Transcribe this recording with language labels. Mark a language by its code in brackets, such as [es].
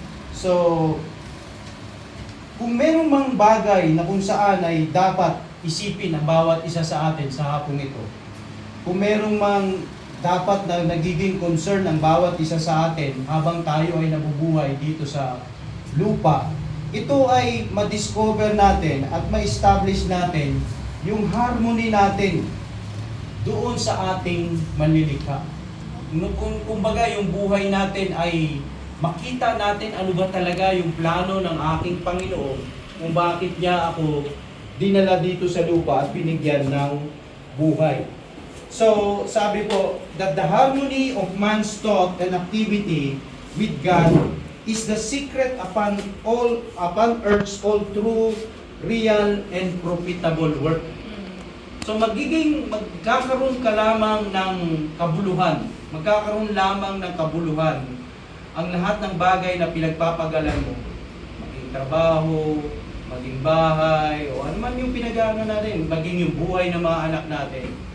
[tl] So, kung merong mang bagay na kung saan ay dapat isipin ang bawat isa sa atin sa hapong ito, kung merong mang dapat na nagiging concern ang bawat isa sa atin habang tayo ay nabubuhay dito sa lupa, ito ay ma-discover natin at ma-establish natin yung harmony natin doon sa ating manlilikha. Kumbaga yung buhay natin ay makita natin ano ba talaga yung plano ng aking Panginoon kung bakit niya ako dinala dito sa lupa at binigyan ng buhay. [en] So, [tl] sabi po, [en] that the harmony of man's thought and activity with God is the secret upon earth's all true, real, and profitable work. [tl] So, magkakaroon ka lamang ng kabuluhan. Magkakaroon lamang ng kabuluhan ang lahat ng bagay na pinagpapagalan mo. Maging trabaho, maging bahay, o ano man yung pinag-aaral natin, maging yung buhay ng mga anak natin.